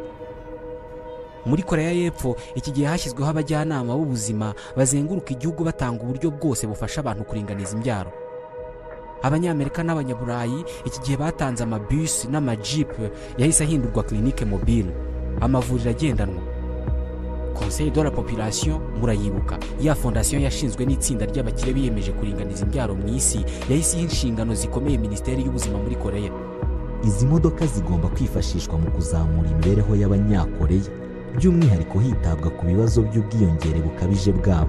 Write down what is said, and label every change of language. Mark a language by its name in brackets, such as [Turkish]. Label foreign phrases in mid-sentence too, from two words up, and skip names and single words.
[Kinyarwanda] Muri Korea y'Epfo, iki gihe hashyizweho abajyanama b'ubuzima bazenguruka igihugu batanga uburyo bwose bufasha abantu kuringaniza imbyaro. Abanyamerika n'Abanyaburayi iki gihe batanze amabus n'amajeep yahise ahindurwa [French] clinique mobile, [Kinyarwanda] amavuriro agendanwa. Conseil de la Population, murayibuka, ya fondation yashinzwe n'itsinda ry'abakire biyemeje kuringaniza imbyaro mu isi, yahise iha inshingano zikomeye Minisiteri y'Ubuzima muri Korea. Izi modoka zigomba kwifashishwa mu kuzamura imibereho y'Abanyakoreya, by'umwihariko hitabwa ku bibazo by'ubwiyongere bukabije bwabo.